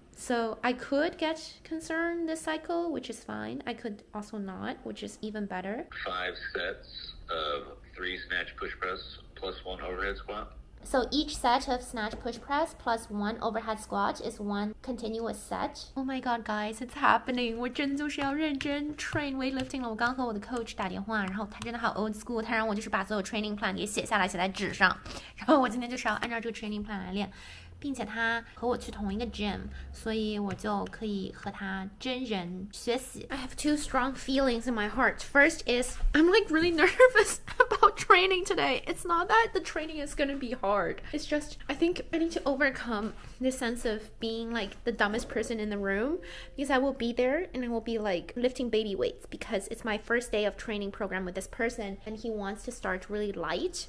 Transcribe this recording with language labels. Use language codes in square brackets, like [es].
[en] So I could get concerned this cycle, which is fine. I could also not, which is even better. 5 sets of 3 snatch push press plus 1 overhead squat. So each set of snatch push press plus 1 overhead squat is 1 continuous set. Oh my god, guys, it's happening. [zh] 我真就是要认真 [en] train weightlifting [zh] 了。我刚和我的 coach 打电话，然后他真的好 [en] old school， [zh] 他让我就是把所有 [en] training plan [zh] 给写下来，写在纸上。然后我今天就是要按照这个 [en] training plan [zh] 来练。并且他和我去同一个 gym， 所以我就可以和他真人学习。 [en] I have 2 strong feelings in my heart. First is I'm like really nervous about training today. It's not that the training is gonna be hard. It's just I think I need to overcome this sense of being like the dumbest person in the room because I will be there and I will be like lifting baby weights because it's my first day of training program with this person and he wants to start really light.